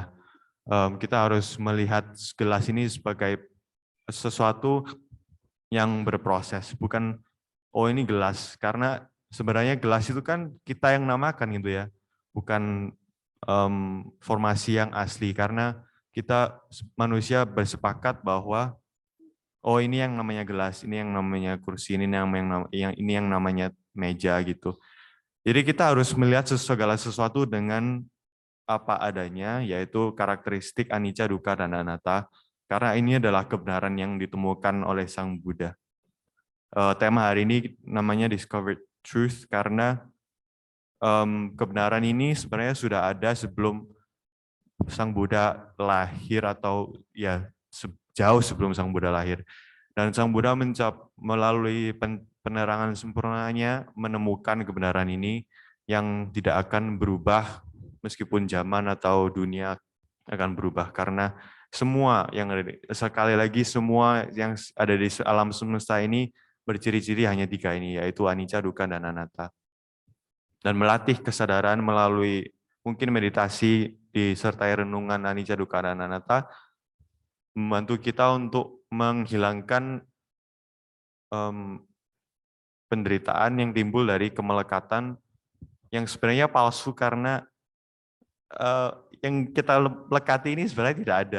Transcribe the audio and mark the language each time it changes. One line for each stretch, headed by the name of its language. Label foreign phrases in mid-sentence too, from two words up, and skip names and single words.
Indonesian: Kita harus melihat gelas ini sebagai sesuatu yang berproses, bukan oh ini gelas, karena sebenarnya gelas itu kan kita yang namakan gitu ya, bukan formasi yang asli, karena kita manusia bersepakat bahwa oh ini yang namanya gelas, ini yang namanya kursi, ini yang namanya meja gitu. Jadi kita harus melihat segala sesuatu dengan apa adanya, yaitu karakteristik
Pali: anicca, dukkha,
Indonesian: dan anatta. Karena ini adalah kebenaran yang ditemukan oleh Sang Buddha. Tema hari ini namanya
English: Discovered Truth,
Indonesian: karena kebenaran ini sebenarnya sudah ada sebelum Sang Buddha lahir, atau ya jauh sebelum Sang Buddha lahir. Dan Sang Buddha melalui penerangan sempurnanya menemukan kebenaran ini yang tidak akan berubah meskipun zaman atau dunia akan berubah, karena semua yang ada sekali lagi semua yang ada di alam semesta ini berciri-ciri hanya 3 ini, yaitu
Pali: anicca, dukkha,
Indonesian: dan anatta. Dan melatih kesadaran melalui mungkin meditasi disertai renungan
Pali: anicca, dukkha,
Indonesian: dan anatta membantu kita untuk menghilangkan penderitaan yang timbul dari kemelekatan yang sebenarnya palsu, karena yang kita lekati ini sebenarnya tidak ada.